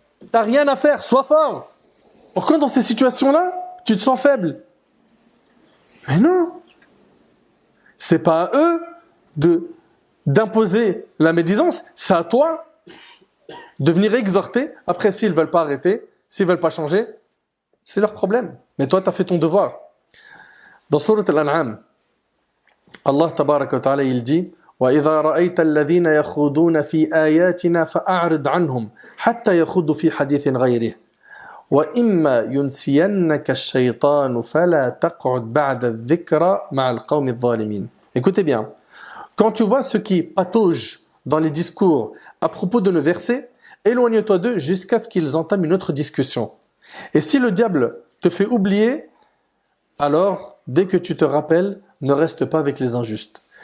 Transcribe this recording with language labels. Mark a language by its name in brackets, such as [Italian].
[French] T'as rien à faire, sois fort. Pourquoi dans ces situations-là, tu te sens faible? Mais non. C'est pas à eux d'imposer la médisance, c'est à toi de venir exhorter. Après, s'ils ne veulent pas arrêter, s'ils ne veulent pas changer, c'est leur problème. Mais toi, tu as fait ton devoir. Dans Sourate Al-An'am, Allah tabaraka wa ta'ala, il dit [Arabic] وَإِذَا رَأَيْتَ الَّذِينَ يَخُوضُونَ فِي آيَاتِنَا فَأَعْرِضْ عَنْهُمْ حَتَّى يَخُوضُوا فِي حَدِيثٍ غَيْرِهِ وَإِمَّا يُنْسِيَنَّكَ الشَّيْطَانُ فَلَا تَقْعُدْ بَعْدَ الذِّكْرَى مَعَ الْقَوْمِ الظَّالِمِينَ. [French] Écoutez bien, quand tu vois ceux qui pataugent dans les discours à propos de nos versets, éloigne-toi d'eux jusqu'à ce qu'ils entament une autre discussion. Et si le diable te fait oublier, alors, dès que tu te rappelles, ne reste pas avec les injustes.